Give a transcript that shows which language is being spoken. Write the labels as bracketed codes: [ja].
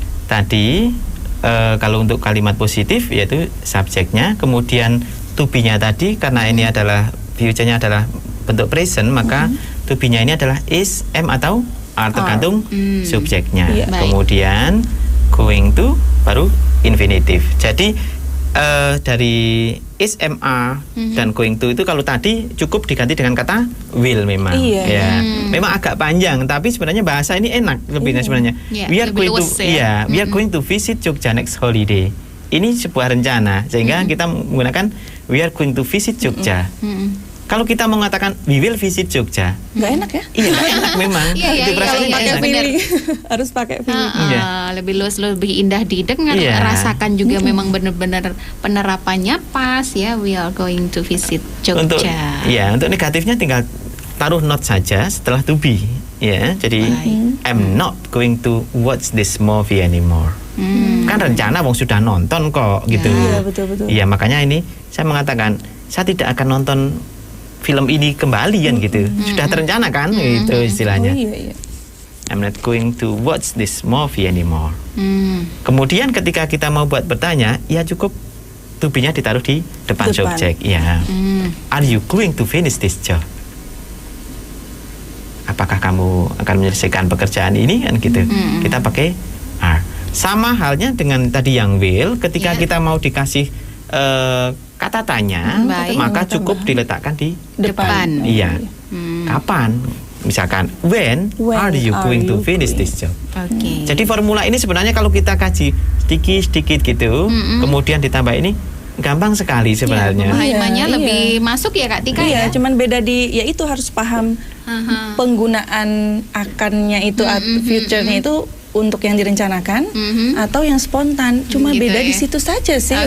[id] Tadi kalau untuk kalimat positif yaitu subjeknya, kemudian to be-nya tadi karena ini adalah future-nya adalah bentuk present, maka to be-nya ini adalah is, am atau are, tergantung subjeknya. Kemudian going to baru infinitive. Jadi dari is, am, are dan going to itu kalau tadi cukup diganti dengan kata will memang. Memang agak panjang tapi sebenarnya bahasa ini enak lebihnya sebenarnya. [en] We are going to we are going to visit Jogja next holiday. [id] Ini sebuah rencana sehingga kita menggunakan [en] we are going to visit Jogja. [id] Kalau kita mengatakan [en] we will visit Jogja, [id] nggak enak ya? Iya, nggak enak memang. Itu perasaannya pakai feeling. Harus pakai feeling. Lebih luas, lebih indah didengar, rasakan juga memang benar-benar penerapannya pas ya. [en] We are going to visit Jogja. [id] Untuk negatifnya tinggal taruh not saja setelah to be. Ya, jadi [en] I'm not going to watch this movie anymore. [id] Kan rencana wong sudah nonton kok gitu. Iya, betul-betul. Iya, makanya ini saya mengatakan saya tidak akan nonton film ini kembali kan gitu. Sudah terencana kan gitu istilahnya. [en] I'm not going to watch this movie anymore. [id] Kemudian ketika kita mau buat bertanya, ya cukup to be-nya ditaruh di depan subjek. Ya. [en] Are you going to finish this job? [id] Apakah kamu akan menyelesaikan pekerjaan ini kan gitu. Kita pakai are. Sama halnya dengan tadi yang will, ketika kita mau dikasih kata tanya, maka cukup diletakkan di depan. Iya. Kapan? Misalkan [en] when are you going to finish this job? [id] Jadi formula ini sebenarnya kalau kita kaji sedikit-sedikit gitu, kemudian ditambah ini gampang sekali sebenarnya. Pemahamannya lebih masuk ya Kak Tika ya. Cuman beda ya itu harus paham penggunaan akannya itu future-nya itu untuk yang direncanakan atau yang spontan, cuma gitu beda di situ saja sih.